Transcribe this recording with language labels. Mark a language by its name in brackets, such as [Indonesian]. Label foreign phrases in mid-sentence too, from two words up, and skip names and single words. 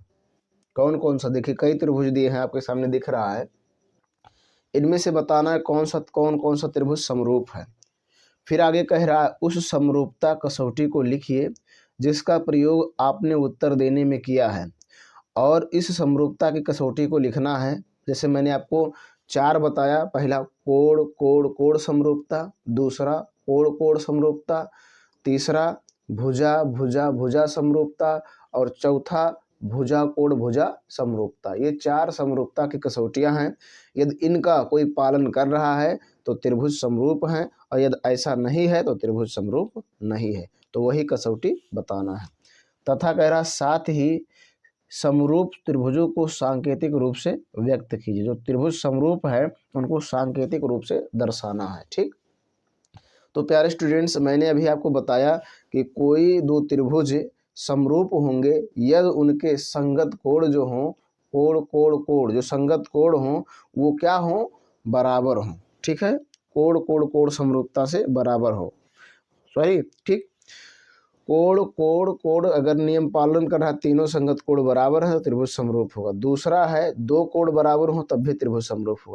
[Hindi] कौन कौन सा, देखिए कई त्रिभुज दिए हैं आपके सामने दिख रहा है, इनमें से बताना है कौन कौन सा त्रिभुज समरूप है। फिर आगे कह रहा है उस समरूपता कसौटी को लिखिए जिसका प्रयोग आपने उत्तर देने में किया है। और इस समरूपता की कसौटी को लिखना है, जैसे मैंने आपको 4 बताया। पहला कोण कोण कोण समरूपता, दूसरा कोण कोण समरूपता, तीसरा भुजा भुजा भुजा समरूपता और चौथा भुजा कोण भुजा समरूपता। ये 4 समरूपता की कसौटियां हैं। यदि इनका कोई पालन कर रहा है तो त्रिभुज समरूप हैं, और यदि ऐसा नहीं है तो त्रिभुज समरूप नहीं है। तो वही कसौटी बताना है। तथा कह रहा साथ ही समरूप त्रिभुजों को सांकेतिक रूप से व्यक्त कीजिए। जो त्रिभुज समरूप है उनको सांकेतिक रूप से दर्शाना है। ठीक, तो प्यारे स्टूडेंट्स, मैंने अभी आपको बताया कि कोई दो त्रिभुज समरूप होंगे यदि उनके संगत कोण जो हों, कोण कोण कोण जो संगत कोण हों वो क्या हों, बराबर हों। ठीक है, कोण कोण कोण समरूपता से बराबर हो। सही, ठीक। कोण कोण कोण अगर नियम पालन कर रहा है, तीनों संगत कोण बराबर है तो त्रिभुज समरूप होगा। दूसरा है दो कोण बराबर हो तब भी त्रिभुज समरूप होगा।